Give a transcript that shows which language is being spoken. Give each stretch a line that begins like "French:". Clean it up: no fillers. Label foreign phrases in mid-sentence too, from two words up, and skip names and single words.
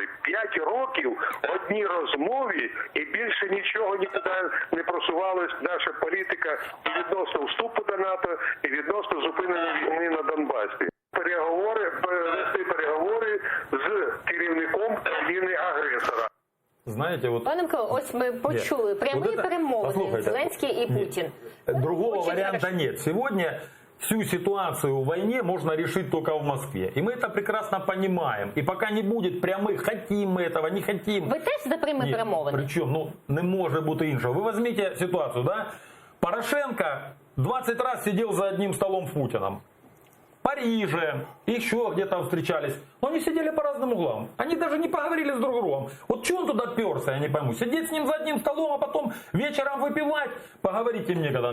Ukrainian: 5 років одні розмови і більше нічого нікуди не просувалась наша політика і відносно вступу до НАТО, і відносно зупинення війни на Донбасі. Вести переговори з керівником країни-агресора.
Russian: Знаете, вот...
Ukrainian: Пане Миколо, ось ми почули прямі перемовини Зеленський і Путін.
Russian: Другого варианта нет. Сегодня всю ситуацию в войне можно решить только в Москве. И мы это прекрасно понимаем. И пока не будет прямых, хотим мы этого, не хотим.
Ukrainian: Ви теж за прямі перемовини? Причем, не може бути іншого. Ви візьміть ситуацію,
Russian: да? Порошенко 20 раз сидел за одним столом с Путиным. Париже, еще где-то встречались. Но они сидели по разным углам. Они даже не поговорили с друг другом. Вот что он туда перся, я не пойму. Сидеть с ним за одним столом, а потом вечером выпивать. Поговорите мне когда.